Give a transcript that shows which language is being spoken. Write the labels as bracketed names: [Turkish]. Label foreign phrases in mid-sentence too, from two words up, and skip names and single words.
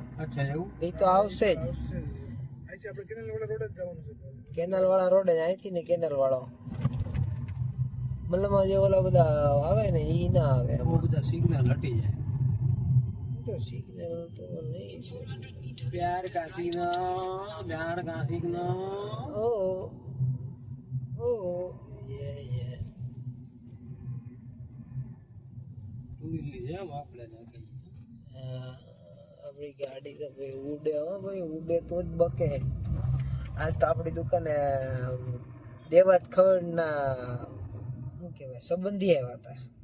[Gujarati] અચ્છા એવું એ તો આવશે જ. કેનાલ વાળા રોડ જ અહીંથી ને કેનાલ વાળો મતલબ જે ઓલા બધા આવે ને એ ના આવે. બહુ બધા સિગ્નલ હટી જાય સિગ્નલ તો નહીં. [Hindi] प्यार का सीना प्यार का सीना ઓ ઓ યે [Gujarati] તું ઇલ્લી જામ આપણે લાગે આપણી ગાડી તો ભાઈ ઉડે. હો ભાઈ ઉડે તો જ બકે. આજ તો આપણી દુકાને દેવાત ખવડના શું કહેવાય સંબંધી આવ્યા હતા.